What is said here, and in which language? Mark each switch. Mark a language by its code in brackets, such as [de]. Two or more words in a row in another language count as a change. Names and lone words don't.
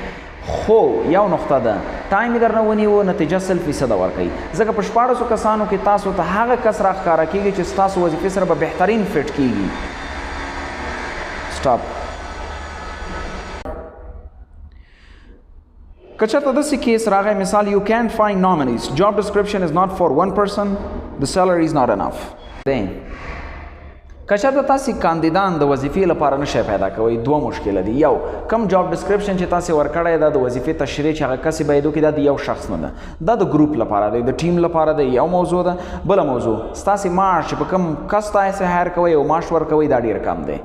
[ps] خو یو نقطه ده ټایم یې درنه ونیو نتیجه 100% ورکوي. ځکه په 14 کسانو کې تاسو ته هغه کس راښکاره کېږي چې ستاسو وظیفې سره به بهترین فټ کېږي. [en] Stop. [ps] که چېرته داسې کیس راغی مثال [en] you can't find nominees, job description is not for one person, the salary is not enough. [ps] که چېرته تاسې کاندیدان د وظیفې لپاره نشئ پیدا کوئ دوه مشکله دي. یو کم [en] job description [ps] چې تاسې ورکړی دا د وظیفې تشریح چې هغه کس یې باید وکړي دا د یو شخص نه ده، دا د ګروپ لپاره دی، د ټیم لپاره دی. یو موضوع ده. بله موضوع ستاسې معاش چې په کوم کس تاسې هایر کوئ او معاش ورکوئ دا ډېر کم دی.